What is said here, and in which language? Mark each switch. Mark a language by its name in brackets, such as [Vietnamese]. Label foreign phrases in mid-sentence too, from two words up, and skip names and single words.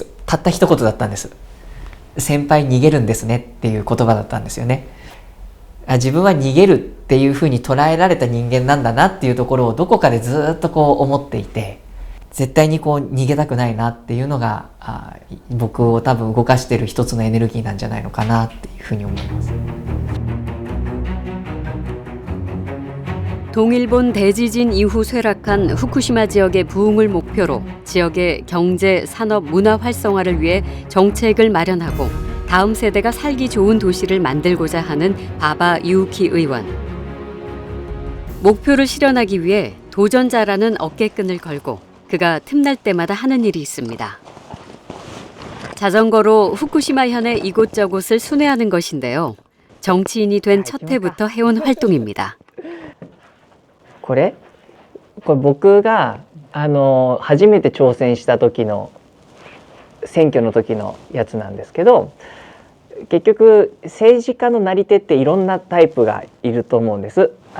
[Japanese] たった一言だったんです。先輩逃げるんですねっていう言葉だったんですよね。自分は逃げるっていうふうに捉えられた人間なんだなっていうところをどこかでずっと思っていて、絶対に逃げたくないなっていうのが僕を多分動かしている一つのエネルギーなんじゃないのかなっていうふうに思います。 [Korean] 동일본 대지진 이후 쇠락한 후쿠시마 지역의 부흥을 목표로 지역의 경제, 산업, 문화 활성화를 위해 정책을 마련하고 다음 세대가 살기 좋은 도시를 만들고자 하는 바바 유우키 의원. 목표를 실현하기 위해 도전자라는 어깨끈을 걸고 그가 틈날 때마다 하는 일이 있습니다. 자전거로 후쿠시마현의 이곳저곳을 순회하는 것인데요. 정치인이 된 첫 해부터 해온 활동입니다. [Japanese] これ僕が初めて挑戦した時の選挙の時のやつなんですけど、結局政治家のなり手っていろんなタイプがいると思うんです。